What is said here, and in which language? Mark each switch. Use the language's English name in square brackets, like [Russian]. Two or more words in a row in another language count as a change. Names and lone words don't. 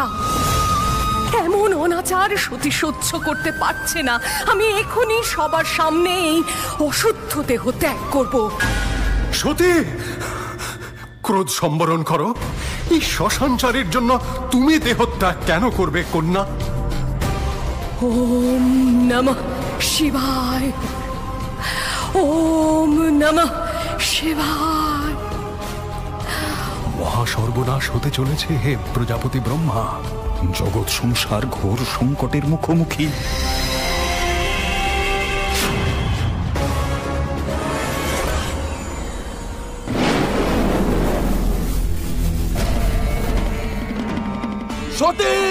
[Bangla] এমন অনাচার সতী সহ্য করতে পারছে না। আমি এখনই সবার সামনে এই অশুদ্ধ দেহ ত্যাগ করব। সতী, ক্রোধ সম্বরণ করো। এই শ্মশানচারীর জন্য তুমি দেহত্যাগ কেন করবে কন্যা? [Sanskrit] ওম নমঃ শিবায়, ওম নমঃ শিবায়। [Bangla] মহা সর্বনাশ হতে চলেছে হে প্রজাপতি ব্রহ্মা। জগৎ সংসার ঘোর সংকটের মুখোমুখি। সতী!